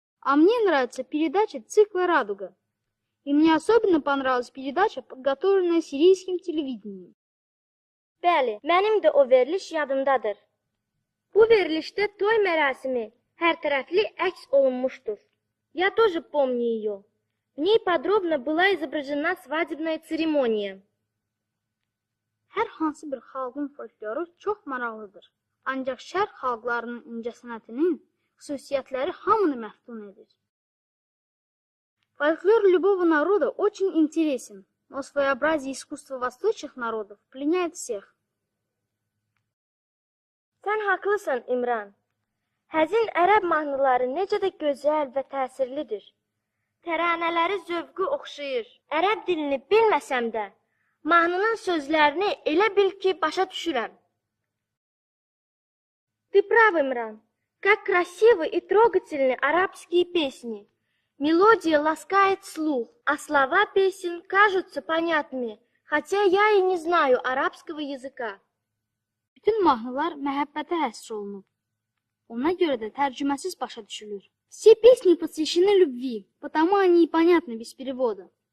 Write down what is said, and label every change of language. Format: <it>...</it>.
<ru>А мне нравится передача цикла «Радуга». И мне особенно понравилась передача, подготовленная сирийским телевидением.</ru> <az>Bəli, mənim də o veriliş yadımdadır. Bu verilişdə toy mərasimi hərtərəfli əks olunmuşdur.</az> <ru>Я тоже помню ее. В ней подробно была изображена свадебная церемония.</ru> <az>Hər hansı bir xalqın folkloru çox maraqlıdır. Ancaq şərq xalqlarının incəsənətinin xüsusiyyətləri hamını məftun edir.</az> <ru>Фольклор любого народа очень интересен, но своеобразие искусства восточных народов пленяет всех.</ru> <az>Sən haqlısan, İmran. Həzin ərəb mahnıları necə də gözəl və təsirlidir. Təranələri zövqü oxşayır. Ərəb dilini bilməsəm də, mahnının sözlərini elə bil ki, başa düşürəm.</az> <ru>Ты прав, Имран. Как красивы и трогательны арабские песни. Мелодия ласкает слух, а слова песен кажутся понятными, хотя я и не знаю арабского языка.</ru> <az>Bütün mahnılar məhəbbətə həsr olunub. Ona görə də tərcüməsiz başa düşülür.</az> <ru>Все песни посвящены любви, потому они и понятны без перевода.</ru>